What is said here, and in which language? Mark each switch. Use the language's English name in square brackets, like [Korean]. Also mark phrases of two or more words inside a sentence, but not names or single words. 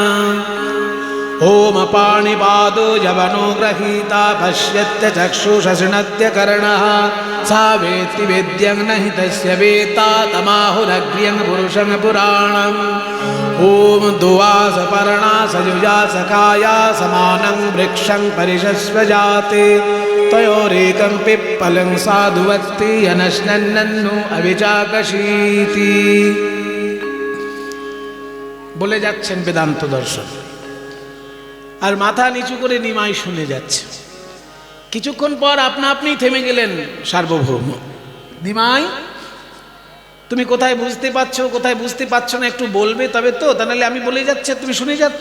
[Sanskrit] ओम पाणिपादो यवनो गृहीता पश्यत्य चक्षुषा शृणत्य कर्णः सा वेत्ति वेद्यं न हि तस्य वेत्ता तमाहुरग्र्यं पुरुषं पुराणम्। ओम दुवास पर्णा सयुजा सखाया समानं वृक्षं परिशस्व जाते तयोरेकं पिप्पलं साधुवक्ति यनश्नन्नो अविचाकशीति। [Bangla] বলে যাচ্ছেন বেদান্ত দর্শন, আর মাথা নিচু করে নিমাই শুনে যাচ্ছে। কিছুক্ষণ পর আপনা আপনি থেমে গেলেন সার্বভৌম। নিমাই তুমি কোথায় বুঝতে পারছো, কোথায় বুঝতে পারছো না একটু বলবে তবে তো, তা নাহলে আমি বলে যাচ্ছি তুমি শুনে যাচ্ছ।